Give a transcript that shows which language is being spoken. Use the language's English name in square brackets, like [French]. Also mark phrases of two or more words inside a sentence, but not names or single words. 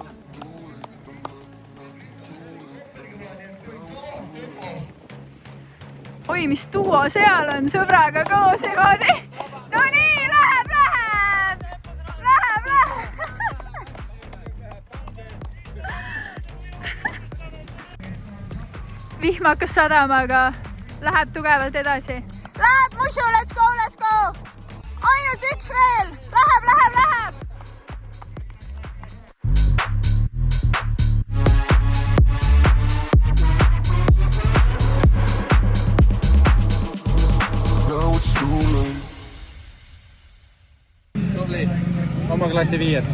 [Estonian] Oi, mis duo seal on sõbraga koos niimoodi. No nii, läheb! Vihm hakkas sadama, aga läheb tugevalt edasi. Läheb, [English] Musu, let's go! [Estonian] Ainult üks veel! Läheb! Oma klassi 5.